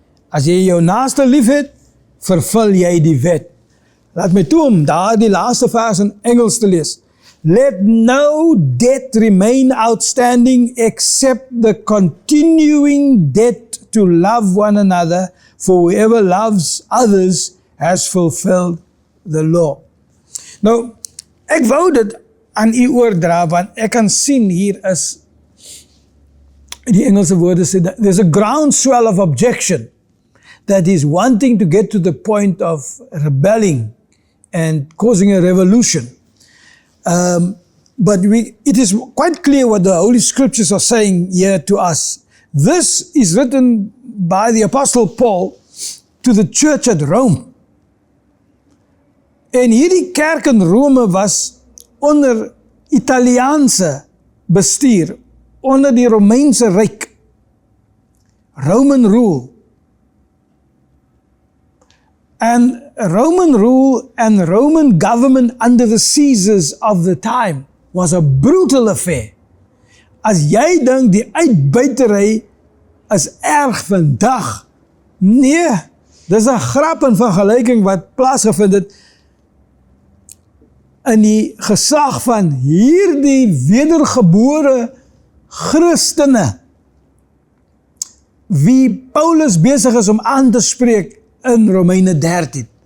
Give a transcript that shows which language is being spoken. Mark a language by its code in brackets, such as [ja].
[af] As jy jou naaste lief het, vervul jy die wet. Laat my toe om daar die laaste vers in Engels te lees. [en] Let no debt remain outstanding except the continuing debt to love one another, for whoever loves others has fulfilled the law. [af] Nou, ek wou dit aan u oordra, want ek kan sien hier is, die Engelse woorde sê, [en] there's a groundswell of objection that is wanting to get to the point of rebelling and causing a revolution. But it is quite clear what the Holy Scriptures are saying here to us. This is written by the Apostle Paul to the church at Rome. [af] En hierdie kerk in Rome was onder Italiaanse bestuur, onder die Romeinse Ryk. [en] Roman rule. And Roman rule and Roman government under the Caesars of the time was a brutal affair. [af] As jy dink die uitbuitery is erg vandag, nee, dis 'n grap in vergelyking wat plaasgevind het in die geslag van hierdie wedergebore Christene, wie Paulus besig is om aan te spreek in Romeine 13.